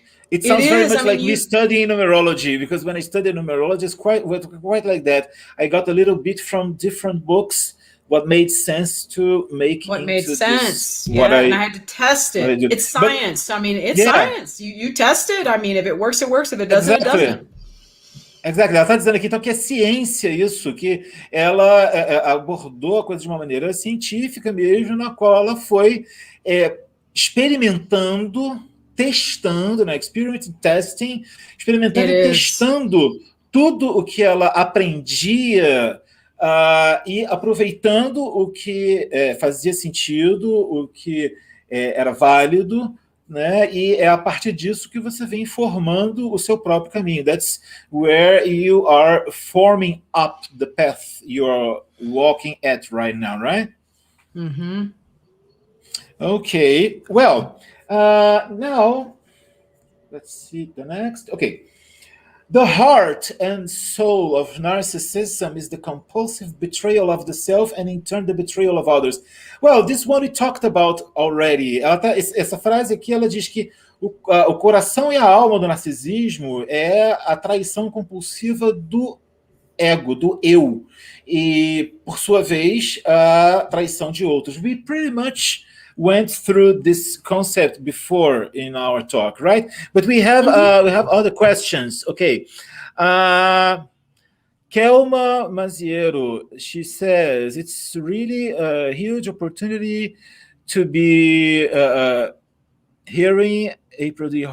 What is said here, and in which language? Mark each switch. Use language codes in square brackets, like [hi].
[en] It sounds very much like me studying numerology, because when I studied numerology, it's quite like that. I got a little bit from different books what made sense to make what made sense. And I had to test it. It's science. But, I mean, it's science. You test it. I mean, if it works, it works. If it doesn't, it doesn't. [pt] Exato, ela está dizendo aqui então que é ciência isso, que ela abordou a coisa de uma maneira científica mesmo, na qual ela foi experimentando, testando, né? [en] Experimenting, testing, [pt] experimentando e testando tudo o que ela aprendia e aproveitando o que fazia sentido, o que era válido, né? E é a partir disso que você vem formando o seu próprio caminho. [en] That's where you are forming up the path you are walking at right now, right? Mm-hmm. Okay. Well, now let's see the next. Okay. The heart and soul of narcissism is the compulsive betrayal of the self and in turn the betrayal of others. Well, this one we talked about already. [pt] Essa frase aqui, ela diz que o coração e a alma do narcisismo é a traição compulsiva do ego, do eu. E, por sua vez, a traição de outros. [en] We pretty much went through this concept before in our talk, right? But we have other questions. Okay. Kelma Maziero, she says, it's really a huge opportunity to be hearing April D.